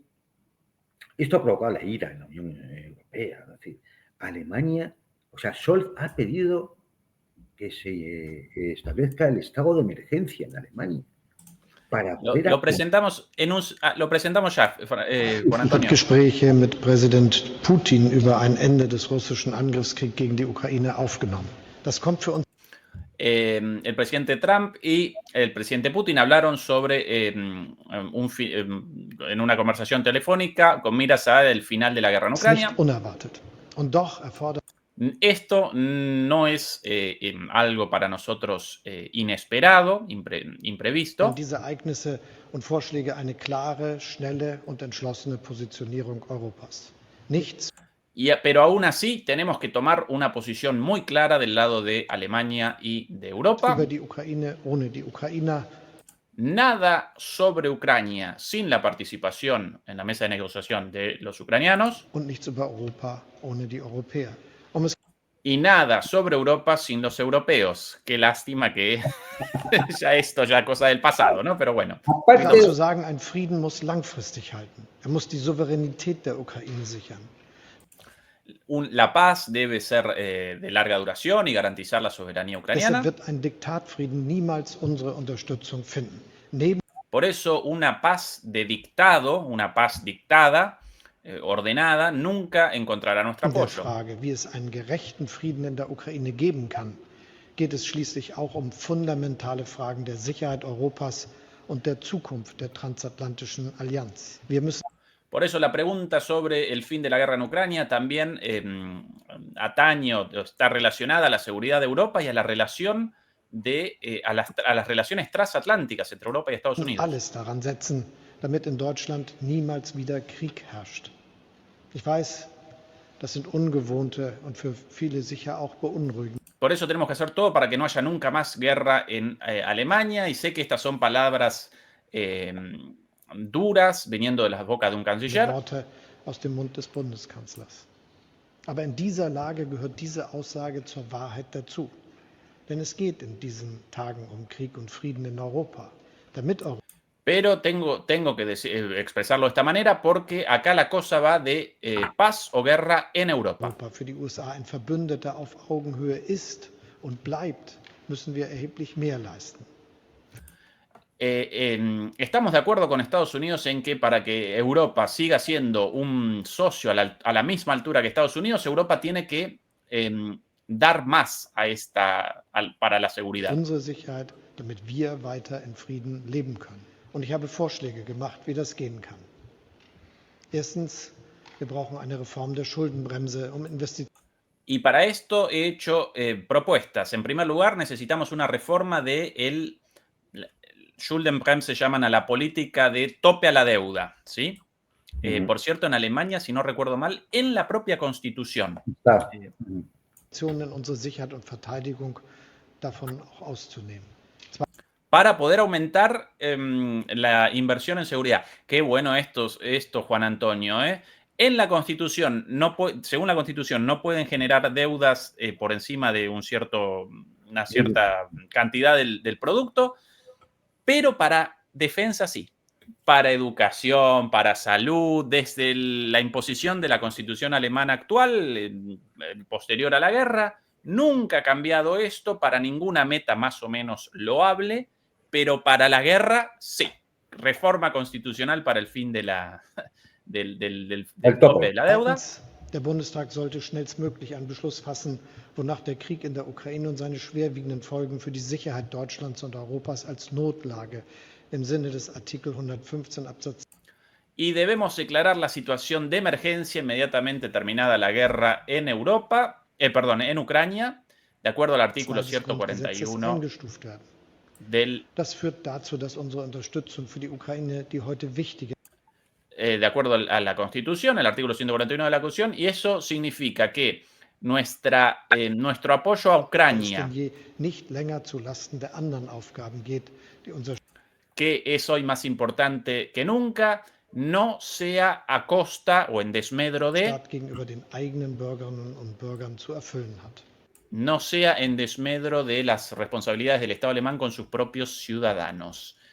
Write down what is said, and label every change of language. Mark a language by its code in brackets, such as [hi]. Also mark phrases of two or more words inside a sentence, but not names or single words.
[es] Esto ha provocado la ira en la Unión Europea. Es decir, Alemania, o sea, Scholz ha pedido que se establezca el estado de emergencia en Alemania. Para poder Lo presentamos ya, Juan Antonio. [de] Gespräche mit Präsident Putin über ein Ende des russischen Angriffskriegs gegen die Ukraine aufgenommen. Das kommt für uns. [es] El presidente Trump y el presidente Putin hablaron sobre en una conversación telefónica con miras al final de la guerra en Ucrania. [de] Unerwartet. Und doch erfordert. [es] Esto no es algo para nosotros inesperado, imprevisto. [de] Diese Ereignisse und Vorschläge eine klare, schnelle und entschlossene Positionierung Europas. Nichts. [es] Pero aún así tenemos que tomar una posición muy clara del lado de Alemania y de Europa. [de] Über die Ukraine, ohne die Ukrainer. [es] Nada sobre Ucrania sin la participación en la mesa de negociación de los ucranianos. [de] Und nichts über Europa ohne die Europäer. [es] Y nada sobre Europa sin los europeos. Qué lástima que ya esto ya cosa del pasado, ¿no? Pero bueno. [de] Aparte zu sagen, ein Frieden muss langfristig halten. Er muss die Souveränität der Ukraine sichern. [es] La paz debe ser de larga duración y garantizar la soberanía ucraniana. [de] Deshalb wird ein Diktatfrieden niemals unsere Unterstützung finden. [es] Por eso una paz de dictado, una paz dictada, ordenada, nunca encontrará nuestro apoyo. [de] In der Frage, wie es einen gerechten Frieden in der Ukraine geben kann, geht es schließlich auch um fundamentale Fragen der Sicherheit Europas und der Zukunft der transatlantischen Allianz. Wir müssen. [es] Por eso la pregunta sobre el fin de la guerra en Ucrania también atañe o está relacionada a la seguridad de Europa y a la relación a las relaciones transatlánticas entre Europa y Estados Unidos. [de] Alles daran setzen, damit in Deutschland niemals wieder Krieg herrscht. Ich weiß, das sind ungewohnte und für viele sicher auch beunruhigende. [es] Por eso tenemos que hacer todo para que no haya nunca más guerra en Alemania, y sé que estas son palabras duras viniendo de las bocas de un canciller. [de] Worte aus dem Mund des Bundeskanzlers. Aber in dieser Lage gehört diese Aussage zur Wahrheit dazu. Denn es geht in diesen Tagen um Krieg und Frieden in Europa. Damit Europa. [es] Pero tengo que expresarlo de esta manera porque acá la cosa va de paz o guerra en Europa. [de] Europa für die USA ein Verbündeter auf Augenhöhe ist und bleibt, müssen wir erheblich mehr leisten. [es] Estamos de acuerdo con Estados Unidos en que para que Europa siga siendo un socio a la misma altura que Estados Unidos, Europa tiene que dar más para la seguridad. [de] Unsere Sicherheit, damit wir weiter in Frieden leben können. Und ich habe Vorschläge gemacht, wie das gehen kann. Erstens, wir brauchen eine Reform der Schuldenbremse, um Investitionen. [es] Y para esto he hecho propuestas. En primer lugar, necesitamos una reforma del Schuldenbremse, se llaman a la política de tope a la deuda, ¿sí? Por cierto, en Alemania, si no recuerdo mal, en la propia Constitución. [de] In unsere Sicherheit und Verteidigung davon auch auszunehmen. [es] Para poder aumentar la inversión en seguridad. Qué bueno esto Juan Antonio, ¿eh? En la Constitución, según la Constitución, no pueden generar deudas por encima de una cierta cantidad del producto, pero para defensa sí. Para educación, para salud, desde la imposición de la Constitución alemana actual, posterior a la guerra, nunca ha cambiado esto para ninguna meta más o menos loable, pero para la guerra sí. Reforma constitucional para el fin del tope de la deuda. [de] Der Bundestag sollte schnellstmöglich einen Beschluss fassen, wonach der Krieg in der Ukraine und seine schwerwiegenden Folgen für die Sicherheit Deutschlands und Europas als Notlage im Sinne des Artikel 115 Absatz. [es] Y debemos declarar la situación de emergencia inmediatamente terminada la guerra en en Ucrania, de acuerdo al artículo 141 [de] Das führt dazu, dass unsere Unterstützung für die Ukraine, die heute wichtige [es] de acuerdo a la Constitución, el artículo 141 de la Constitución, y eso significa que nuestro apoyo a es Ucrania, [de] denn je nicht länger zu Lasten der anderen Aufgaben geht, die unser [es] que es hoy más importante que nunca, no sea a costa o en desmedro de, [de] Staat gegenüber den eigenen Bürgerinnen und Bürgern zu erfüllen hat. [es] no sea en desmedro de las responsabilidades del Estado alemán con sus propios ciudadanos.